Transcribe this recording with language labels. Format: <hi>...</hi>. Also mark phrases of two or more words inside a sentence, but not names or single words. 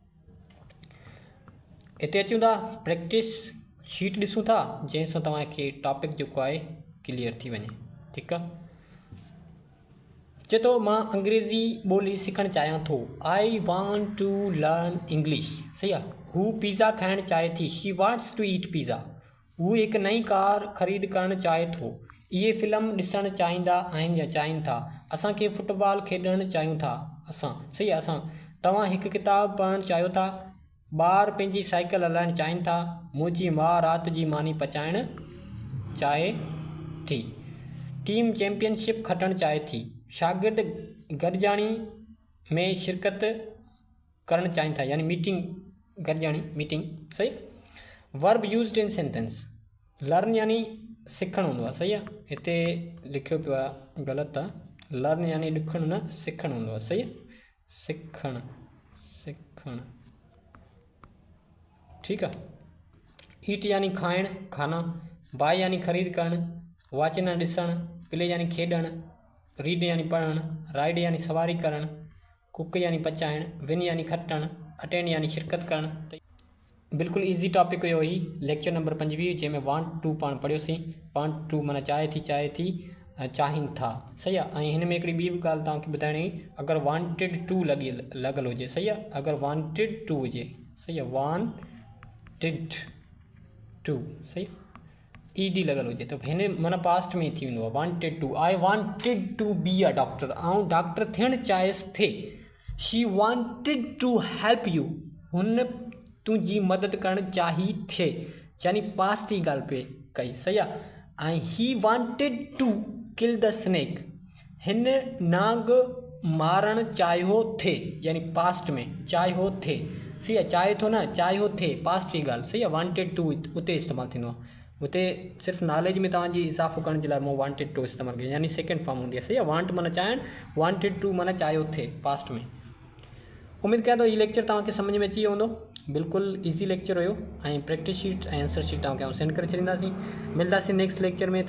<sd>हिते अचूं था,</sd> <en>practice sheet</en> <sd>ॾिसूं था, जंहिंसां तव्हांखे टॉपिक जेको आहे क्लियर थी वञे। ठीकु आहे, चए थो मां अंग्रेज़ी ॿोली सिखणु चाहियां थो।</sd> <en>I want to learn English.</en> <sd>सही आहे। हू पिज़्ज़ा खाइणु चाहे थी।</sd> <en>She wants to eat pizza.</en> <sd>हू हिकु नई कार ख़रीद करणु चाहे थो। इहे फिल्म ॾिसणु चाहींदा आहिनि या चाहिनि था। असांखे फुटबॉल खेॾणु चाहियूं था। असां सही आहे, असां तव्हां हिकु किताबु पढ़णु चाहियो था। ॿार पंहिंजी साइकिल हलाइणु चाहिनि था। मुंहिंजी माउ राति जी मानी पचाइणु चाहे थी। टीम चैंपियनशिप खटणु चाहे थी। शागिर्द गॾिजाणी में शिरकत करणु चाहिनि था, यानी मीटिंग गॾिजाणी मीटिंग। सही।</sd> <en>verb used in sentence.</en> <sd>लर्न यानी सिखणु हूंदो आहे। सही आहे, हिते लिखियो पियो आहे ग़लति आहे। लर्न यानी ॾुखणु न सिखणु हूंदो आहे। सही आहे, सिखणु सिखणु। ठीकु आहे। ईट यानी खाइणु खाना। बाय यानी ख़रीद करणु। वॉच यानी ॾिसणु। प्ले यानी खेॾणु। रीड यानी पढ़णु। राइड यानी सवारी करणु। कुक यानी पचाइणु। विन यानी खटणु। अटेंड यानी शिरकत करणु। बिल्कुलु</sd> <en>easy topic</en> <sd>हुयो ही</sd> <en>lecture number</en> <sd>25, जंहिंमें</sd> <en>want to</en> <sd>पाण पढ़ियोसीं।</sd> <en>want to</en> <sd>माना चाहे थी चाहिनि था। सही आहे। ऐं हिन में हिकिड़ी ॿी बि ॻाल्हि तव्हांखे ॿुधाइणी, अगरि</sd> <en>wanted to</en> <sd>लॻियल हुजे। सही आहे, अगरि</sd> <en>wanted to</en> <sd>हुजे। सही आहे,</sd> <en>wanted to. सही, ईडी लॻियल हुजे त हिन माना पास्ट में थी वेंदो आहे। Wanted to, I wanted to be a doctor.</en> <sd>ऐं डॉक्टर थियणु चाहियसि थे।</sd> <en>She wanted to help you.</en> <sd>हुन तुंहिंजी मदद करणु चाही थे, यानी पास्ट जी ॻाल्हि पे कई। सही आहे। ऐं</sd> <en>he wanted to kill the snake.</en> <sd>हिन नांग मारणु चाहियो थे, यानी पास्ट में चाहियो थे। सही आहे, चाहे थो न चाहियो थे, पास्ट जी ॻाल्हि। सही आहे,</sd> <en>wanted to</en> <sd>उते इस्तेमालु थींदो आहे। उते सिर्फ़ु नॉलेज में तव्हांजी इज़ाफ़ो करण जे लाइ मूं</sd> <en>wanted to</en> <sd>इस्तेमालु कयो, यानी</sd> <en>second form</en> <sd>हूंदी आहे। सही आहे, वांट माना चाहिणु,</sd> <en>wanted to</en> <sd>माना चाहियो थे पास्ट में। उमेदु कयां थो हीउ लेक्चर तव्हांखे सम्झ में अची वियो हूंदो। बिल्कुलु</sd> <en>easy lecture</en> <sd>हुयो ऐं</sd> <en>practice sheet</en> <sd>ऐं</sd> <en>answer sheet</en> <sd>तव्हांखे सेंड करे छॾींदासीं। मिलंदासीं</sd> <en>next lecture</en> <sd>में।</sd>